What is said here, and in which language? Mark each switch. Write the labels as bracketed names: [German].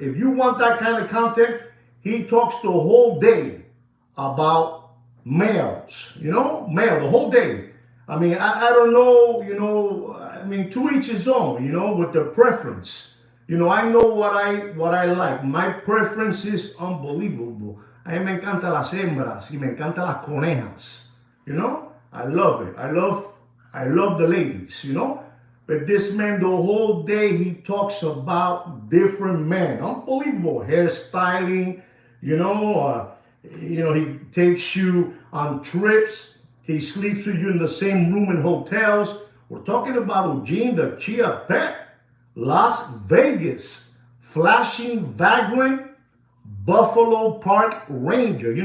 [English] If you want that kind of content, he talks the whole day about males, male, the whole day. I mean, I don't know, to each his own, with their preference. I know what I like. My preference is unbelievable. [Spanish] A mí me encantan las hembras y me encantan las conejas. [English] I love it. I love the ladies, But this man, the whole day, he talks about different men. Unbelievable hairstyling, he takes you on trips. He sleeps with you in the same room in hotels. We're talking about Eugene, the Chia Pet, Las Vegas, flashing, vagrant, Buffalo Park Ranger.